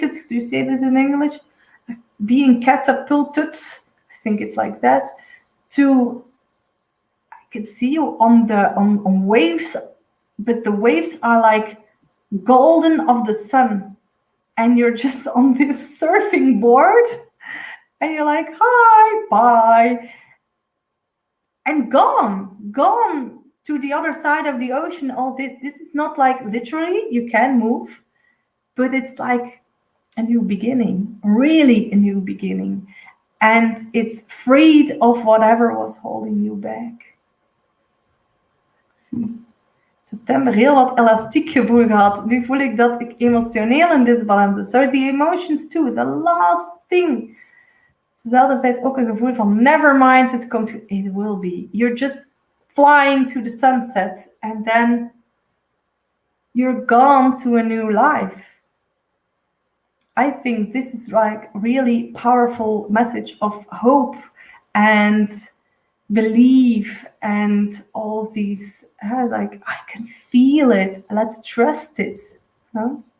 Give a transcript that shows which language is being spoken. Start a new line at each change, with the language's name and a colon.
English: Do you say this in English? Being catapulted, I think it's like that, to, I can see you on waves, but the waves are like golden of the sun, and you're just on this surfing board, and you're like, hi, bye, and gone to the other side of the ocean. All this is not like literally you can move, but it's like a new beginning, really a new beginning, and it's freed of whatever was holding you back.
Dutch: September heel wat elastiek gevoel gehad. Nu voel ik dat ik emotioneel in disbalans is.
English: So the emotions too, the last thing.
Dutch: Dezelfde tijd ook een gevoel van never mind, it will be.
English: You're just flying to the sunset, and then you're gone to a new life. I think this is like really powerful message of hope and belief and all these, like, I can feel it, let's trust it. Huh?